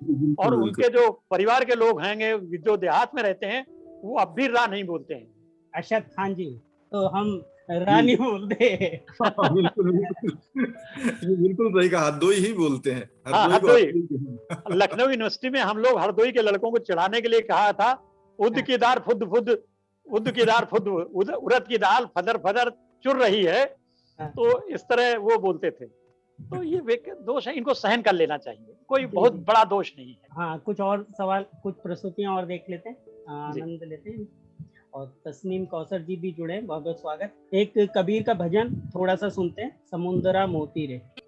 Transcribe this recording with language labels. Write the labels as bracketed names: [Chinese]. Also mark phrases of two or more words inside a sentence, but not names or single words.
[Hindi] और उनके जो परिवार के लोग हैं जो देहात में रहते हैं, वो अब भी रा नहीं बोलते हैं। अरशद खान जी, तो हम रा नहीं बोलते। बिल्कुल सही कहा, हरदोई ही बोलते हैं। हरदोई। लखनऊ यूनिवर्सिटी में हम लोग हरदोई के लड़कों को चढ़ाने के लिए कहा था उद की दार फुद फुद, उद की दार फुद, उड़द की दाल फदर फदर चुर रही है, तो इस तरह वो बोलते थे। तो ये दोष है, इनको सहन कर लेना चाहिए, कोई बहुत बड़ा दोष नहीं है। हाँ, कुछ और सवाल, कुछ प्रस्तुतियां और देख लेते हैं, आनंद लेते हैं। और तस्नीम कौसर जी भी जुड़े हैं, बहुत बहुत स्वागत। एक कबीर का भजन थोड़ा सा सुनते हैं, समुंदरा मोती रे।